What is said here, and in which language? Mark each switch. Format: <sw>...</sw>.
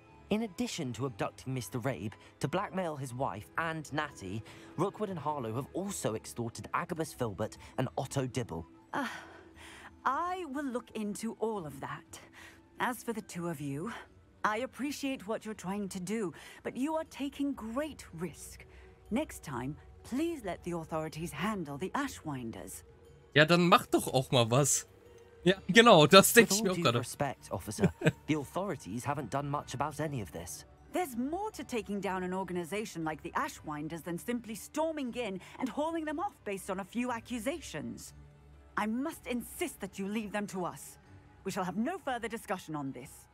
<en>In addition to abducting Mr. Rabe to blackmail his wife and Natty, Rookwood and Harlow have also extorted Agabus Filbert and Otto Dibble. I will look into all of that. As for the two of you, I appreciate what you're trying to do, but you are taking great risk. Next time, please let the authorities handle the Ashwinders.</en> <de>Ja, dann mach doch auch mal was. Ja, genau, das denke ich mir auch gerade.</de> <en>Respect, officer. The authorities haven't done much about any of this. There's more to taking down an organization like the Ashwinders than simply storming in and hauling them off based on a few accusations. I must insist that you leave them to us. We shall have no further discussion on this.</en>